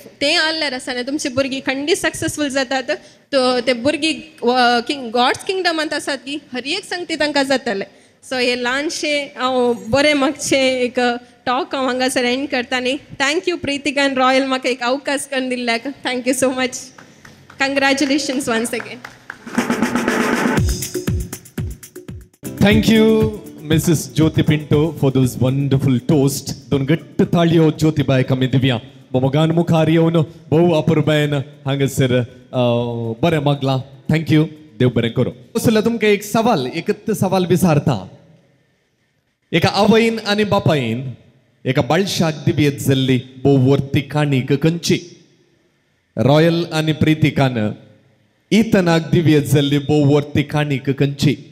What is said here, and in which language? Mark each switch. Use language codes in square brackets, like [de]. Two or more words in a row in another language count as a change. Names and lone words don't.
[kok] तें आहल्यार आसना तुमची भुरगीं खंडीत सक्सेसफूल जातात. ते भुरगीं गॉड्स किंगडमांत आसात की हर एक संगती तांकां जातलें. सो हे ल्हानशें हांव बरें मागचें एक टॉक हांव हांगासर एंड करता. आनी थँक्यू प्रितिका आनी रॉयल म्हाका एक अवकाश करून दिल्ल्याक. [en] thank you so much. Congratulations once again. Thank you, Mrs. Jyoti Pinto, for those wonderful toast. [kok] Don gatt taliyo Jyoti bai kami divya. Bomogan mukhariyono bohu apurbain hangasir bare magla. [en] Thank you. [kok] देव बरें करो. उसला तुमका एक सवाल विचारता. एका आवयन आणि बापायन एका बाळशाक दिव्येत जाल्ली बोवर्ती काणीक खंयची? रॉयल आणि प्रितिकान इतनाक दिव्येत जाल्ली बोवर्ती काणीक खंयची?